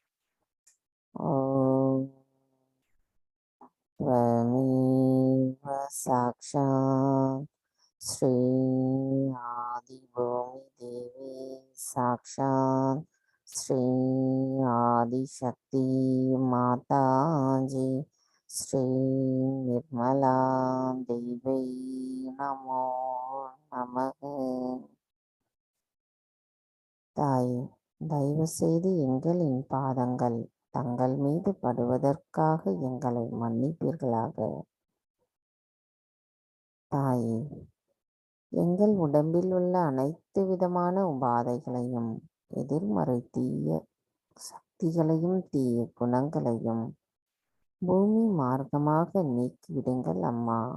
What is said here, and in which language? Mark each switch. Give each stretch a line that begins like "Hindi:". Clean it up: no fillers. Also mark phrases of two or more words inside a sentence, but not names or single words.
Sanskrit: ஓம் त्वमेव साक्षात् श्री आदि भूमि देवी साक्षात् श्री आदिशक्ति माताजी श्री निर्मला देवी नमो नमः.
Tamil: தாயே, தயவு செய்து எங்களின் பாதங்கள் தங்கள் மீது படுவதற்காக எங்களை மன்னிப்பீர்களாக. தாயே, எங்கள் உடம்பில் உள்ள அனைத்து விதமான உபாதைகளையும் எதிர்மறை தீய சக்திகளையும் தீய குணங்களையும் பூமி மார்க்கமாக நீக்கிவிடுங்கள் அம்மா.